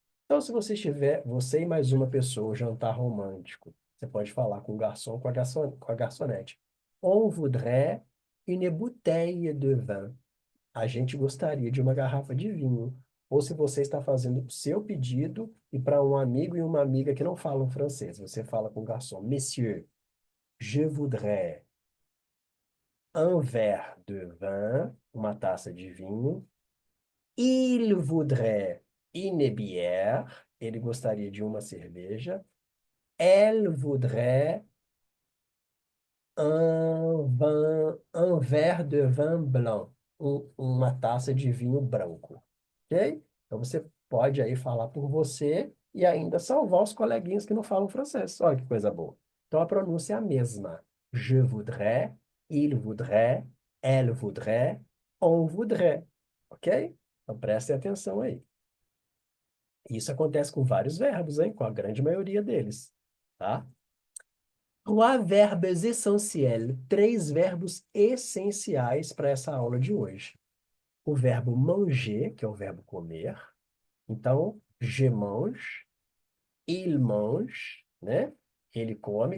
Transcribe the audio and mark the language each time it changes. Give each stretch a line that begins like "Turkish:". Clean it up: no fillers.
Portuguese: Então, se você estiver, você e mais uma pessoa, jantar romântico, você pode falar com o garçom, com a garçonete.
French: On voudrait une bouteille de vin.
Portuguese: A gente gostaria de uma garrafa de vinho. Ou se você está fazendo o seu pedido e para um amigo e uma amiga que não falam francês, você fala com o garçom,
French: Monsieur, je voudrais un verre de vin,
Portuguese: uma taça de vinho.
French: Il voudrait une bière,
Portuguese: ele gostaria de uma cerveja.
French: Elle voudrait un verre de vin blanc,
Portuguese: uma taça de vinho branco.
French: Ok?
Portuguese: Então você pode aí falar por você e ainda salvar os coleguinhas que não falam francês. Olha que coisa boa. Então a pronúncia é a mesma.
French: Je voudrais, il voudrait, elle voudrait, on voudrait. Ok?
Portuguese: Então prestem atenção aí. Isso acontece com vários verbos, hein? Com a grande maioria deles. Tá?
French: Trois verbes essentiels,
Portuguese: três verbos essenciais para essa aula de hoje. O verbo manger, que é o verbo comer. Então,
French: je mange, il mange,
Portuguese: né? Ele come.